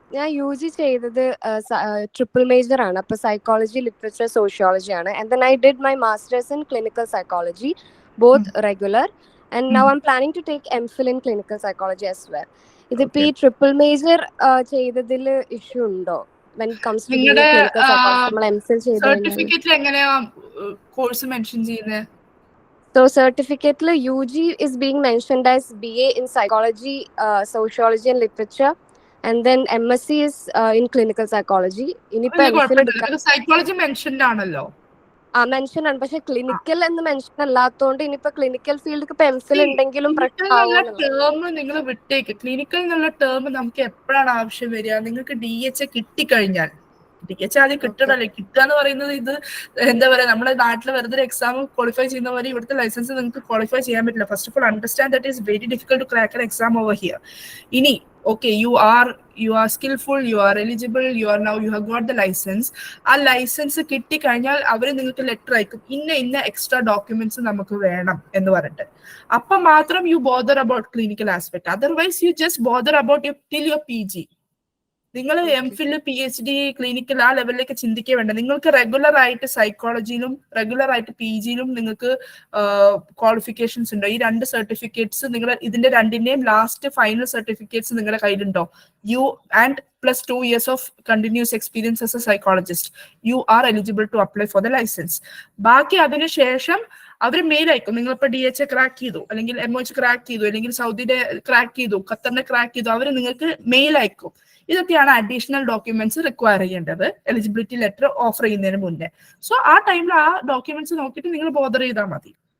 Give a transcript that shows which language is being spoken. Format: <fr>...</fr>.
<ml>ഞാൻ UG ചെയ്തത് triple major ആണ്. അപ്പൊ സൈക്കോളജി, ലിറ്ററേച്ചർ, സോഷ്യോളജി ആണ്.</ml> <en>And then I did my masters in clinical psychology, both regular, and now I'm planning to take MPhil in clinical psychology as well.</en> <ml>ഇതിപ്പോ ഈ triple major ചെയ്തതിൽ issue ഉണ്ടോ?</ml> <en>When it comes to clinical psychology,</en> <ml>നമ്മൾ MPhil ചെയ്ത് സർട്ടിഫിക്കറ്റിൽ എങ്ങനെയാ course mention ചെയ്യുന്നത്?</ml> <en>So certificate UG is being mentioned as BA in psychology, sociology and literature, and then MSc is in clinical psychology.</en> <ml>Psychology mentioned ആണല്ലോ. Mention ആണ്, പക്ഷെ clinical എന്ന് mention അല്ലാത്തതുകൊണ്ട് ഇനിയിപ്പോ ക്ലിനിക്കൽ ഫീൽഡ് ഇപ്പൊ MPhil ഉണ്ടെങ്കിലും ടേം നിങ്ങൾ വിട്ടേക്ക്. ക്ലിനിക്കൽ എന്നുള്ള ടേം നമുക്ക് എപ്പോഴാണ് ആവശ്യം വരിക? നിങ്ങൾക്ക് DH കിട്ടിക്കഴിഞ്ഞാൽ, DH ആദ്യം കിട്ടണല്ലേ. കിട്ടുക എന്ന് പറയുന്നത് ഇത് എന്താ പറയാ, നമ്മുടെ നാട്ടിൽ വെറുതെ എക്സാം ക്വാളിഫൈ ചെയ്യുന്ന പോലെ ഇവിടുത്തെ ലൈസൻസ് നിങ്ങൾക്ക് ക്വാളിഫൈ ചെയ്യാൻ പറ്റില്ല.</ml> <en>First of all understand that is very difficult to crack an exam over here. ഇനി okay, you are skillful, you are eligible, you have got the license.</en> <ml>ആ ലൈസൻസ് കിട്ടി കഴിഞ്ഞാൽ അവർ നിങ്ങൾക്ക് ലെറ്റർ അയക്കും, ഇന്ന എക്സ്ട്രാ ഡോക്യുമെന്റ്സ് നമുക്ക് വേണം എന്ന് പറഞ്ഞിട്ട്. അപ്പൊ മാത്രം</ml> <en>You bother about clinical aspect. Otherwise you just bother about till your PG.</en> <ml>നിങ്ങൾ MPhil, PhD, ക്ലിനിക്കൽ ആ ലെവലിലേക്ക് ചിന്തിക്കുക വേണ്ട. നിങ്ങൾക്ക് റെഗുലർ ആയിട്ട് സൈക്കോളജിയിലും റെഗുലർ ആയിട്ട് PGയിലും നിങ്ങൾക്ക് ക്വാളിഫിക്കേഷൻസ് ഉണ്ടോ? ഈ 2 സർട്ടിഫിക്കറ്റ്സ് നിങ്ങൾ ഇതിന്റെ രണ്ടിന്റെയും ലാസ്റ്റ് ഫൈനൽ സർട്ടിഫിക്കറ്റ്സ് നിങ്ങളുടെ കയ്യിലുണ്ടോ?</ml> <en>You and plus 2 years of continuous experience as a psychologist, you are eligible to apply for the license.</en> <ml>ബാക്കി അതിനുശേഷം അവർ മെയിൽ അയക്കും. നിങ്ങളിപ്പോൾ DH ക്രാക്ക് ചെയ്തു, അല്ലെങ്കിൽ MOH ക്രാക്ക് ചെയ്തു, അല്ലെങ്കിൽ സൗദിയുടെ ക്രാക്ക് ചെയ്തു, ഖത്തറിന്റെ ക്രാക്ക് ചെയ്തു, അവർ നിങ്ങൾക്ക് മെയിൽ അയക്കും. ഇതൊക്കെയാണ് അഡീഷണൽ ഡോക്യുമെന്റ്സ് റിക്വയർ ചെയ്യേണ്ടത് എലിജിബിലിറ്റി ലെറ്റർ ഓഫർ ചെയ്യുന്നതിന് മുന്നേ. സോ ആ ടൈമിൽ ആ ഡോക്യുമെന്റ്സ് നോക്കിയിട്ട് നിങ്ങൾ ബോദർ ചെയ്താൽ മതി.</ml>